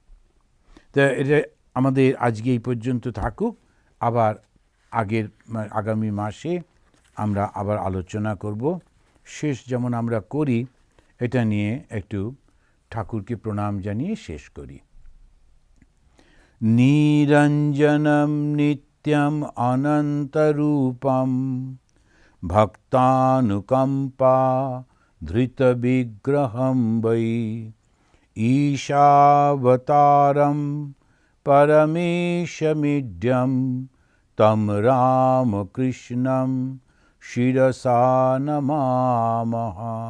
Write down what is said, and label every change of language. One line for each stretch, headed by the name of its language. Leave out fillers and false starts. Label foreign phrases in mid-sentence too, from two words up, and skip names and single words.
Bangla: তা এটা আমাদের আজকে এই পর্যন্ত থাকুক। আবার আগামী মাসে আমরা আবার আলোচনা করব। শেষ যেমন আমরা করি, এটা নিয়ে একটু ঠাকুরকে প্রণাম জানিয়ে শেষ করি।
Sanskrit: নিরঞ্জনম নিত্যম অনন্তরূপম ভক্তানুকম্পা ধৃত বিগ্রহম বৈ ঈশাবতারম পরমেশমিড্যম তম রামকৃষ্ণম শিরসা নমামহ।